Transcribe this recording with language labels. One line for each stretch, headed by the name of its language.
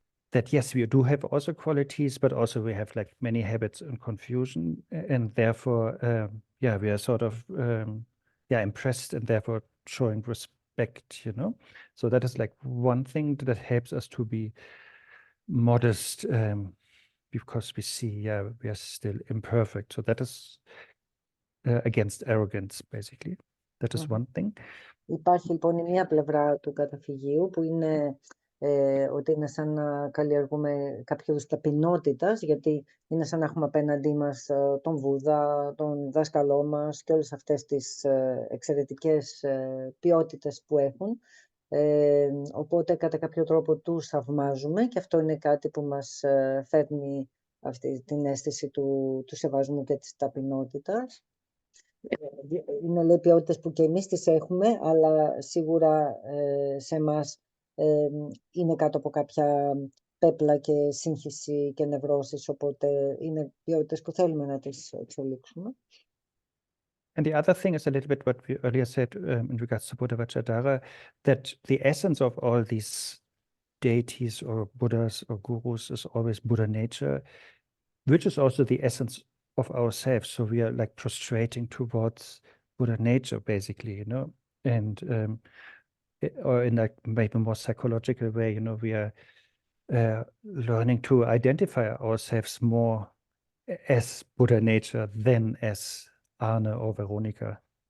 English: that yes, we do have also qualities, but also we have like many habits and confusion, and therefore, yeah, we are sort of impressed, and therefore showing respect, So that is like one thing that helps us to be modest, because we see, yeah, we are still imperfect. So that is against arrogance, basically. That is one thing.
Greek: Υπάρχει λοιπόν η μία πλευρά του καταφυγίου που είναι ότι είναι σαν να καλλιεργούμε κάποιο είδους ταπεινότητας, γιατί είναι σαν να έχουμε απέναντί μας τον Βούδα, τον δάσκαλό μας και όλες αυτές τις εξαιρετικές ποιότητες που έχουν. Οπότε κατά κάποιο τρόπο τους θαυμάζουμε και αυτό είναι κάτι που μας φέρνει αυτή την αίσθηση του σεβασμού και της ταπεινότητας. Είναι, λέει, ποιότητες που και εμείς τις έχουμε, αλλά σίγουρα σε εμάς είναι κάτω από κάποια πέπλα και σύγχυση και νευρώσεις, οπότε είναι ποιότητες που θέλουμε να τις εξελίξουμε.
English: And the other thing is a little bit what we earlier said in regards to Buddha Vajradhara, that the essence of all these deities or Buddhas or gurus is always Buddha nature, which is also the essence of ourselves. So we are like prostrating towards Buddha nature, basically, and or in like maybe more psychological way, we are learning to identify ourselves more as Buddha nature than as Arne or Veronica.